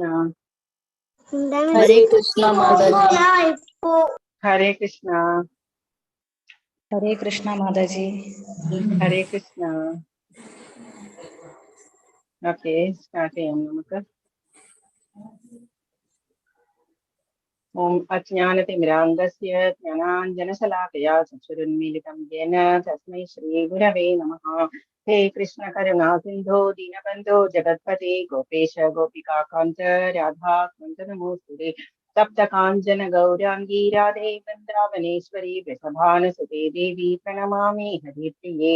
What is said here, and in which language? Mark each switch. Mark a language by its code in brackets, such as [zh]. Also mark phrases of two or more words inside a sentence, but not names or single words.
[ml] ഹരേ കൃഷ്ണ മാതാജി. ഹരേ കൃഷ്ണ. ഹരേ കൃഷ്ണ മാതാജി. ഹരേ കൃഷ്ണ. ഓക്കെ, സ്റ്റാർട്ട് ചെയ്യാം നമുക്ക്. [sa] ओम् अज्ञानतिमिरान्धस्य ज्ञानाञ्जनशलाकया चक्षुरुन्मीलितम् येन तस्मै श्री गुरवे नमः. हे कृष्ण करुणा सिन्धो दीनबन्धो जगत्पते गोपेश गोपिका कान्त राधा कान्त नमोस्तुते तप्त काञ्चन गौराङ्गि राधे वृन्दावनेश्वरि वृषभानु सुते देवि प्रणमामि हरिप्रिये.